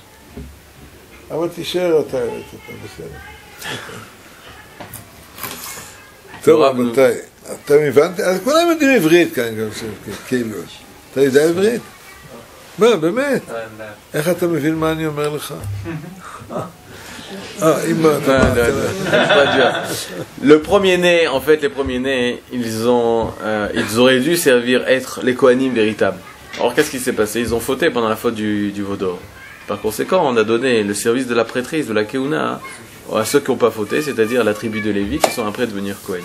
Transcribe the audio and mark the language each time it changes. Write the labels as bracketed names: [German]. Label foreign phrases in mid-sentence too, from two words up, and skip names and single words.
[Hebrew] אבל תישאר אתה בסדר. טוב, רבותיי, אתם הבנתם? אז כולם יודעים עברית כאן, כאילו. אתה יודע עברית? מה, באמת? איך אתה מבין מה אני אומר לך? [French] Le premier-né, en fait, les premiers-nés, ils auraient dû être les Kohanim véritables. Alors, qu'est-ce qui s'est passé? Ils ont fauté pendant la faute du veau d'or. Par conséquent, on a donné le service de la prêtrise, de la Keuna, à ceux qui n'ont pas fauté, c'est-à-dire la tribu de Lévi, qui sont après devenir Kohen.